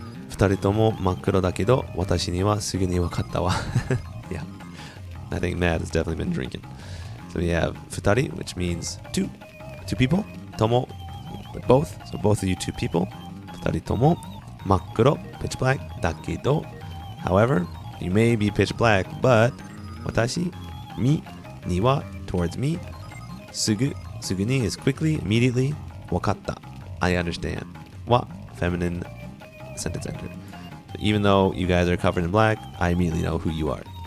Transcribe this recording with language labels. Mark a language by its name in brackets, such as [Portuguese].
[Japanese] 二人とも真っ黒だけど、私にはすぐに分かったわ。 [English] Yeah, I think Matt has definitely been drinking. So we have 二人, which means two people. とも, with both. So both of you two people. 二人とも真っ黒, pitch black, だけど. However, you may be pitch black, but 私, me, には towards me, すぐに is quickly, immediately, 分かった I understand. は feminine sentence ender. So even though you guys are covered in black, I immediately know who you are.